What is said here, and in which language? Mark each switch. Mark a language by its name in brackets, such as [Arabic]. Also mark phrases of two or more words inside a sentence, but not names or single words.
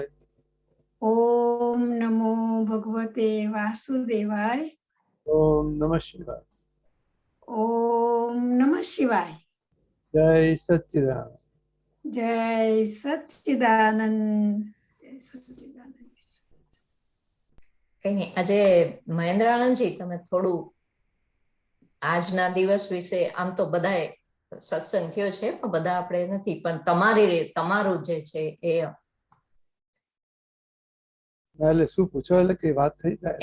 [Sanskrit] ओम नमो भगवते वासुदेवाय ओम नमः शिवाय ओम नमः शिवाय। [Hindi] जय सच्चिदानंद जय सच्चिदानंद जय सच्चिदानंद। [Gujarati] કઈ નહીં, આજે મહેન્દ્રાનંદજી તમે થોડું આજના દિવસ વિશે, આમ તો બધાએ સત્સંગ થયો છે પણ બધા આપણે નથી, પણ તમારું જે છે એ એટલે શું પૂછો એટલે કે વાત થઈ જાય